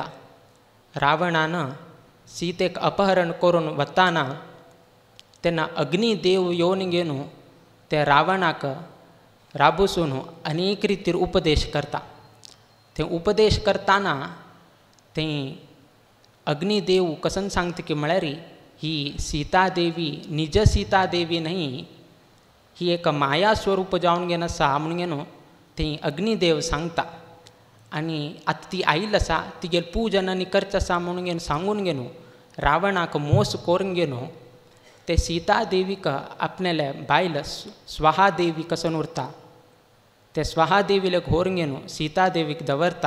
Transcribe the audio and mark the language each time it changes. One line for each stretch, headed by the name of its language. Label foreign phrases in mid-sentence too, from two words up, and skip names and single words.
Konkani: रावणानं सीतेक अपहरण करून वताना तेन्ना अग्निदेव येवन घेवन ते रावणाक राबसून अनेक रितीर उपदेश करता. ते उपदेश करताना थंय अग्निदेव कसन सांगता की म्हळ्यार ही सीता देवी निज सीता देवी न्ही, ही एक माया स्वरूप जावन घेवन आसा म्हणून घेवन थंय अग्निदेव सांगता. आनी आतां ती आयिल्ली आसा तिगेले पूजन आनी करचें आसा म्हणून घेवन सांगून घेवन रावणाक मोस करून घेवन ते सीता देवीक आपणेले बायल स्वाहा देवी कसन उरता ते स्वाहा देवीले घोर घेवन सीता देवीक दवरता.